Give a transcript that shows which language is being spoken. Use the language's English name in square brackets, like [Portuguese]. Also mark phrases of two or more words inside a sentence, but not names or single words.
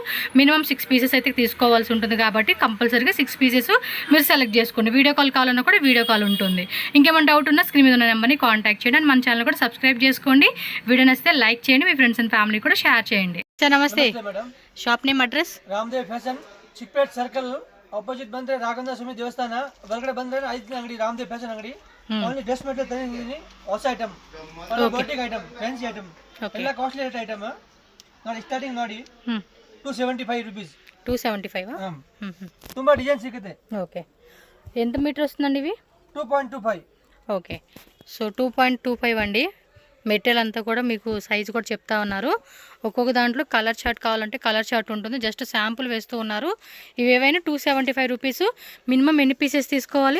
[Telugu] మినిమం 6 పీసెస్ అయితే తీసుకోవాల్సి ఉంటుంది కాబట్టి కంపల్సరీగా 6 పీసెస్ మీరు సెలెక్ట్ చేసుకోండి. [English] video call [Telugu] కావాలన్నా కూడా [English] video call [Telugu] ఉంటుంది. ఇంకేమైనా డౌట్ ఉన్నా స్క్రీన్ మీద ఉన్న నెంబర్ని కాంటాక్ట్ చేయండి. అండ్ మన ఛానల్ కూడా సబ్స్క్రైబ్ చేసుకోండి. వీడియో నచ్చితే లైక్ చేయండి, మీ [English] friends and family [Telugu] కూడా షేర్ చేయండి. సార్ నమస్తే, [English] shop name address? [Kannada] ರಾಮದೇವ್ ಫ್ಯಾಷನ್, ಚಿಕ್ಪೇಟ್ ಸರ್ಕಲ್ ಆಪೋಸಿಟ್ ಬಂದ್ರೆ ರಾಘವೇಂದ್ರ ಸ್ವಾಮಿ ದೇವಸ್ಥಾನ ಒಳಗಡೆ ಬಂದ್ರೆ 5ನೇ ಅಂಗಡಿ ರಾಮದೇವ್ ಫ್ಯಾಷನ್ ಅಂಗಡಿ. [English] only dress material [Kannada] ತಂದಿದ್ದೀನಿ, ಹೊಸ ಐಟಮ್, [English] boutique item, fancy item, [Kannada] ಎಲ್ಲ [English] costly rate item. [Kannada] ನೋಡಿ ಸ್ಟಾರ್ಟಿಂಗ್ ನೋಡಿ 275 రూపీస్. 275 ತುಂಬಾ ಡಿಸೈನ್ ಸಿಗುತ್ತೆ. [Telugu] ఓకే, ఎంత మీటర్ వస్తుందండి ఇవి? 2.25. ఓకే, సో 2.25 అండి. మెటీరియల్ అంతా కూడా మీకు సైజు కూడా చెప్తా ఉన్నారు. ఒక్కొక్క దాంట్లో [English] colour chart [Telugu] కావాలంటే [English] colour chart [Telugu] ఉంటుంది. [English] just sample [Telugu] వేస్తూ ఉన్నారు. ఇవి ఏవైనా 275 రూపీస్. మినిమం ఎన్ని పీసెస్ తీసుకోవాలి?